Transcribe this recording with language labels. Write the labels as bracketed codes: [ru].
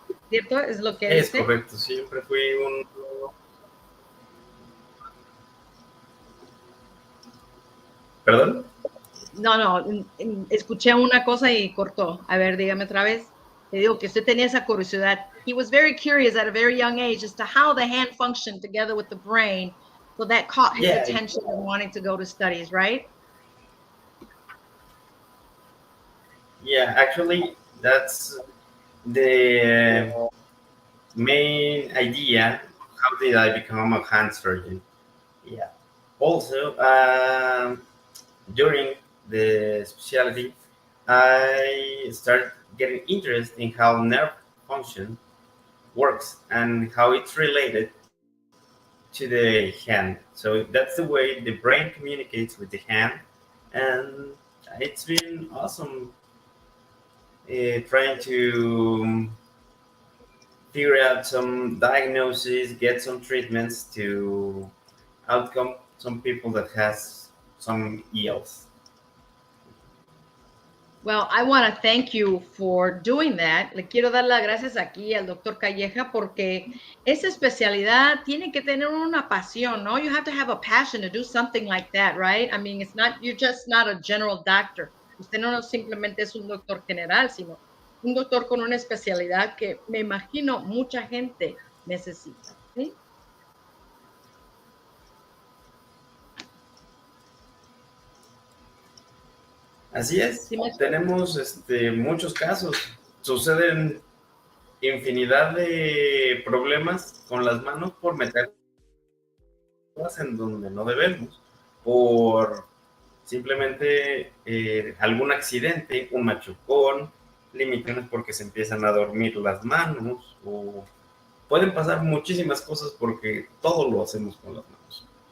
[es] ¿Cierto? Es lo que dice. Es correcto, siempre fui un... ¿Perdón? No, escuché una cosa y cortó. A ver, dígame otra vez. Te digo que usted tenía esa curiosidad [en] he was very curious at a very young age as to how the hand functioned together with the brain. So that caught his attention and wanting to go to studies, right? Yeah, actually, that's the main idea. How did I become a hand surgeon? Yeah. Also, during the specialty, I started getting interest in how nerve function works and how it's related to the hand. So that's the way the brain communicates with the hand, and it's been awesome trying to figure out some diagnoses, get some treatments to outcome some people that has some ELs. Well, I want to thank you for doing that. [es] Le quiero dar las gracias aquí al doctor Calleja porque esa especialidad tiene que tener una pasión, ¿no? [en] You have to have a passion to do something like that, right? I mean, it's not, you're just not a general doctor. [es] Usted no simplemente es un doctor general, sino un doctor con una especialidad que me imagino mucha gente necesita, ¿sí? Así es, tenemos muchos casos. Suceden infinidad de problemas con las manos por meterlas en donde no debemos, por simplemente algún accidente, un machucón, limitaciones porque se empiezan a dormir las manos, o pueden pasar muchísimas cosas porque todo lo hacemos con las manos.